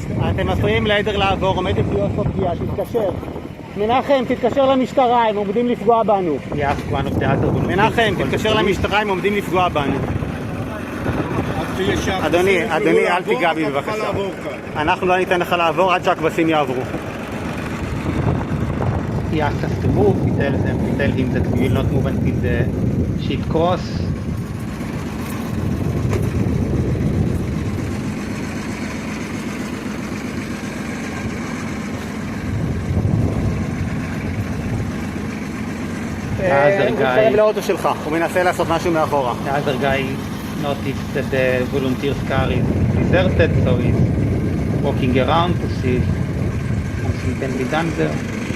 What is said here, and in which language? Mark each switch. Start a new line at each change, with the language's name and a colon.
Hebrew: אתם מפריעים לעדר לעבור, עומדת להיות פה פגיעה, תתקשר. מנחם, תתקשר למשטרה, הם עומדים לפגוע בנו. מנחם, תתקשר למשטרה, הם עומדים לפגוע בנו. אדוני, אל תיגע בי בבקשה. אנחנו לא ניתן לך לעבור עד שהכבשים יעברו.
English: He asked us to move. We tell him that we will not move until the sheep cross.
Hebrew: הוא מתקרב לאוטו שלך, הוא מנסה לעשות משהו מאחורה.
English: The other guy noticed that the volunteer's car is deserted, so he's walking around to see if something can be done there.